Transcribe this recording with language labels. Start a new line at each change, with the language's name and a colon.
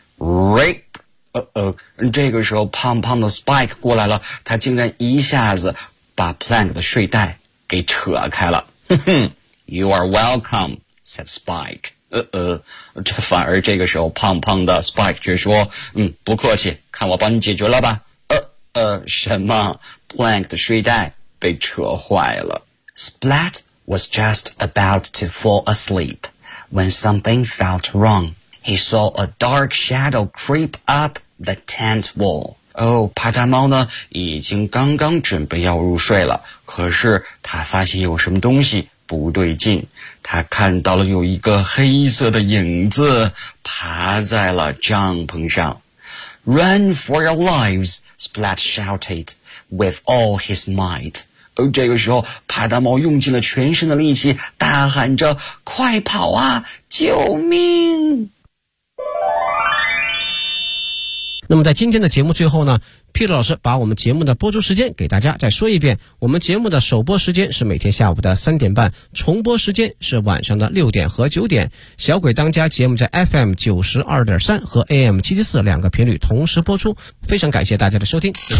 Chinese: Rip! 这个时候胖胖的 Spike 过来了，他竟然一下子把 Plank 的睡袋给扯开了。
English: You are welcome, said Spike.
Chinese: 这反而这个时候胖胖的 Spike 却说，不客气，看我帮你解决了吧。什么 ?Plank 的睡袋被扯坏了。
English: Splat was just about to fall asleep when something felt wrong. He saw a dark shadow creep up the tent wall.
Chinese: 帕大猫呢已经刚刚准备要入睡了，可是他发现有什么东西不对劲，他看到了有一个黑色的影子爬在了帐篷上。
English: Run for your lives, Splat shouted with all his might.
Chinese: 这个时候帕大猫用尽了全身的力气大喊着，快跑啊，救命。那么在今天的节目最后呢， Peter 老师把我们节目的播出时间给大家再说一遍，我们节目的首播时间是每天下午的3:30，重播时间是晚上的6:00和9:00，小鬼当家节目在 FM92.3 和 AM774 两个频率同时播出，非常感谢大家的收听。